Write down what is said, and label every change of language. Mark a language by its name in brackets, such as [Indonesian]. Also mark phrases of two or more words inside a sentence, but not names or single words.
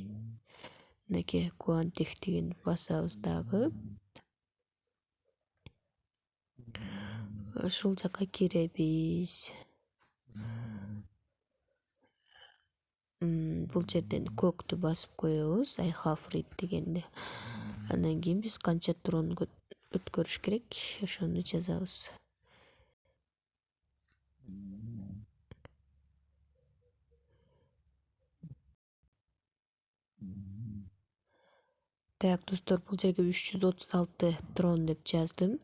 [Kyrgyz] Мынакей Guantech дегенди басабыз дагы. Ушул жака киребиз. Бул жерден көктү басып коебуз, [English] I have read дегенди. [Kyrgyz] Андан кийин биз канча трон өткөрүш керек, ошону жазабыз. Так, достор, бул жерге 336 трон деп жаздым.